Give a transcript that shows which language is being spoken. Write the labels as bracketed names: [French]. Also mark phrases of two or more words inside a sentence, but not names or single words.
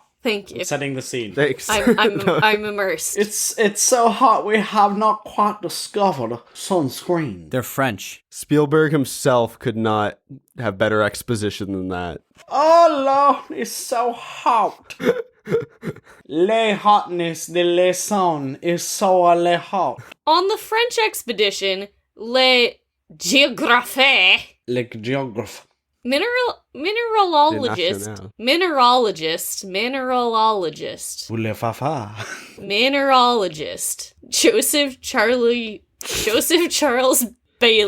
[English] Thank you. Setting the scene. Thanks. I'm immersed. It's so hot we have not quite discovered sunscreen. They're French. Spielberg himself could not have better exposition than that. Oh Lord, it's so hot. Le hotness de le son is so le hot. On the French expedition, [French] Le Géographie, Le geograph. [English] mineralologist, Le fafa. mineralogist, Joseph Charles Bailey.